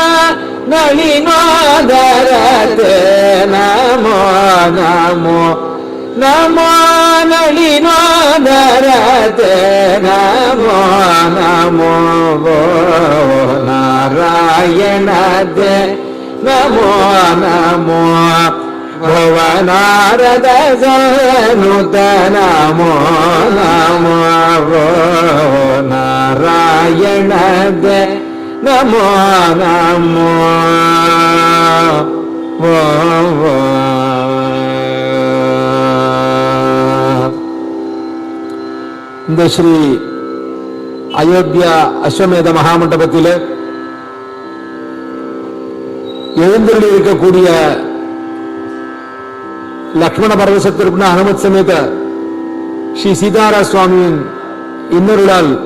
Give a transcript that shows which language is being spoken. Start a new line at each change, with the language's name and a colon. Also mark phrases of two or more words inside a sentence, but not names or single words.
Sanskrit: नलिनोदर ते नमो नमो नमो नलिनोदर ते नमो नमो नारायण ते नमो नमो भवनारद सनुत नमो नमो नारायण ते नमो नमो
Tamil: இந்த ஸ்ரீ அயோத்தியா அஸ்வமேத மகாமண்டபத்தில் எழுந்தருளி இருக்கக்கூடிய லக்ஷ்மண பரவசத்திற்கு அனுமத் சமேத ஸ்ரீ சீதாரா சுவாமியின் இன்னொருளால்